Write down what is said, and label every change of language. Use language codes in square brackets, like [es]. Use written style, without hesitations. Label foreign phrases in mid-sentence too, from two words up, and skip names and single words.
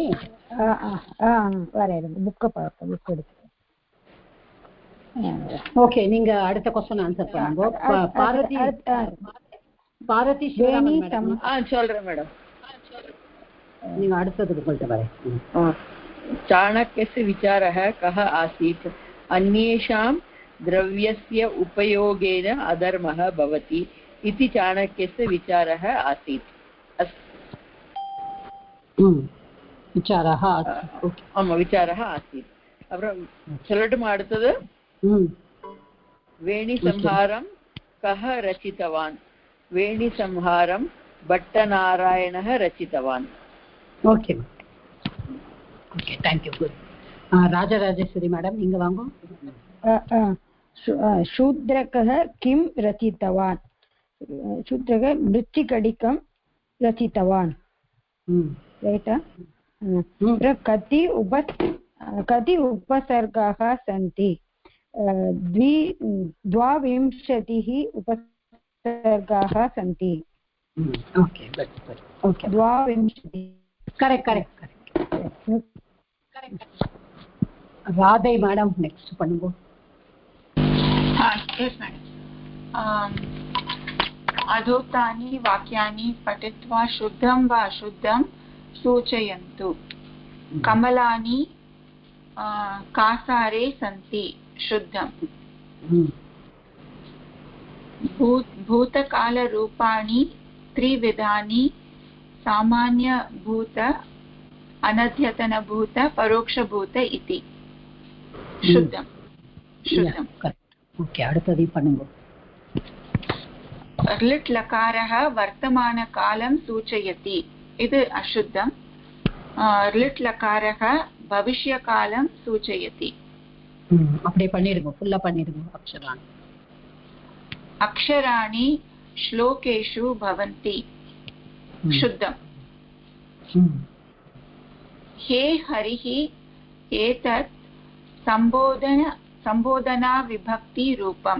[ta] வேற புக்கை பார்க்க, புக் எடுத்து. ஓகே, நீங்க அடுத்த [en] question answer [ta] பண்ணுங்க. பாரதி சொல்றேன் மேடம். நீங்க அடுத்ததுக்கு போயிட்டு வரேன். [sa] चाणक्यस्य विचारः कः आसीत्? अन्येषां द्रव्यस्य उपयोगेन अधर्मः भवति इति चाणक्यस्य विचारः आसीत्. विचारः आसीत्. [ta] அப்புறம் சொல்லட்டுமா அடுத்தது? [sa] वेणिसंहारं कः रचितवान्? वेणिसंहारं भट्टनारायणः रचितवान्. [en] okay okay, thank you. good. [ta] राजराजेश्वरी मैडम நீங்க வாங்க. [sa] शूद्रकः किं रचितवान्? शूद्रकः मृत्तिकडिकं रचितवान्. राइट. कति उपसर्गाः सन्ति? 22 उपसर्गाः सन्ति. [en] okay good. okay 22. [ta] கரெக்ட். ராதை மேடம் நெக்ஸ்ட் பண்ணுங்க. எஸ் மேடம். [sa] अधोक्तानि वाक्यानि पठित्वा शुद्धं वा अशुद्धं सूचयन्तु. कमलानि कासारे सन्ति शुद्धं. भूतकालरूपाणि त्रिविधानि सामान्यभूत अनद्यतनभूत परोक्षभूत इति. शुद्धं. [ta] ओके அடுத்து பண்ணுங்க. [sa] लिट् लकारः वर्तमानकालं सूचयति. इति अशुद्धं. लिट् लकारः भविष्यकालं सूचयति. [ta] அப்படியே பண்ணிடுங்க, ஃபுல்லா பண்ணிடுங்க. [sa] अक्षराणि श्लोकेषु भवन्ति. शुद्धं. हे हरिः एतत् संबोधना विभक्ति रूपम्.